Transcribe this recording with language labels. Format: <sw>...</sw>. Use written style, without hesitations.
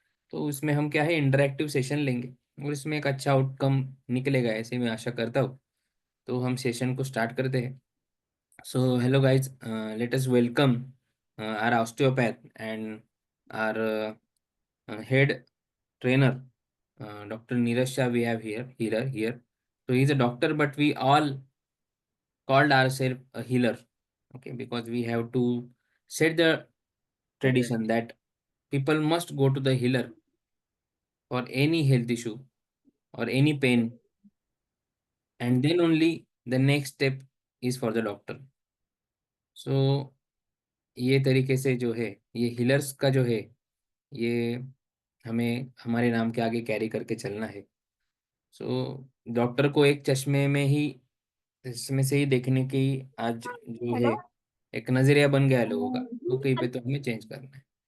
<hi>तो उसमें हम क्या है, इंटरेक्टिव सेशन लेंगे और इसमें एक अच्छा आउटकम निकलेगा, ऐसे मैं आशा करता हूँ। तो हम सेशन को स्टार्ट करते हैं।</hi> <en>So hello guys, let us welcome our osteopath and our head trainer, Dr. Neeraj Shah we have here. So he's a doctor, but we all called ourselves a healer, okay, because we have to set the tradition that people must go to the healer for any health issue or any pain, and then only the next step is for the doctor.</en> <hi>So ये तरीके से जो है, ये healers का जो है, ये हमें हमारे नाम के आगे कैरी करके चलना है। सो डॉक्टर को एक चश्मे में ही, इसमें से ही देखने की आज जो है एक नजरिया बन गया है लोगों का, तो कहीं पे तो हमें चेंज करना है।</hi>